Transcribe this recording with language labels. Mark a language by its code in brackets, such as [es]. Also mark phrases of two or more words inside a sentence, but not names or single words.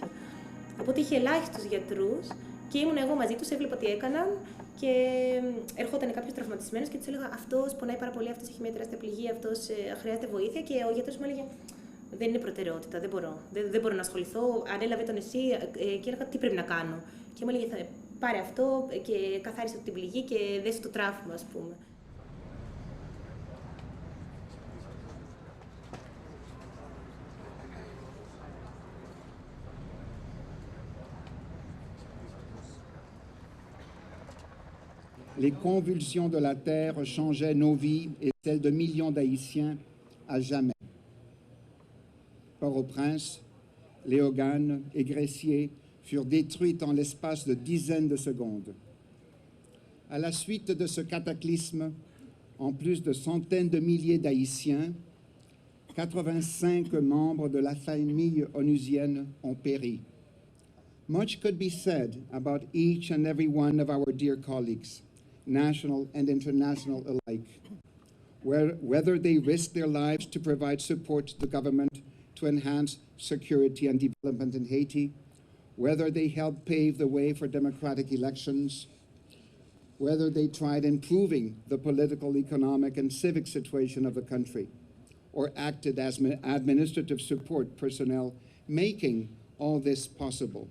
[el] Οπότε είχε ελάχιστους γιατρούς και ήμουν εγώ μαζί τους, έβλεπα τι έκαναν και ερχόταν κάποιος τραυματισμένος και τους έλεγα αυτός πονάει πάρα πολύ, αυτός έχει μια τεράστια πληγή, αυτός χρειάζεται βοήθεια και ο γιατρός μου έλεγε δεν είναι προτεραιότητα, δεν μπορώ να ασχοληθώ, ανέλαβε τον εσύ και έλεγα τι πρέπει να κάνω. Και μου έλεγε πάρε αυτό και καθάρισε την πληγή και δες το τράφημα, ας πούμε. [fr] Les convulsions de la terre changeaient nos vies et celles de millions d'Haïtiens à jamais. Port-au-Prince, Léogâne et Gressier furent détruites en l'espace de dizaines de secondes. À la suite de ce cataclysme, en plus de centaines de milliers d'Haïtiens, 85 membres de la famille onusienne ont péri. [en] Much could be said about each and every one of our dear colleagues, national and international alike, whether they risked their lives to provide support to the government to enhance security and development in Haiti, whether they helped pave the way for democratic elections, whether they tried improving the political, economic, and civic situation of the country, or acted as administrative support personnel, making all this possible.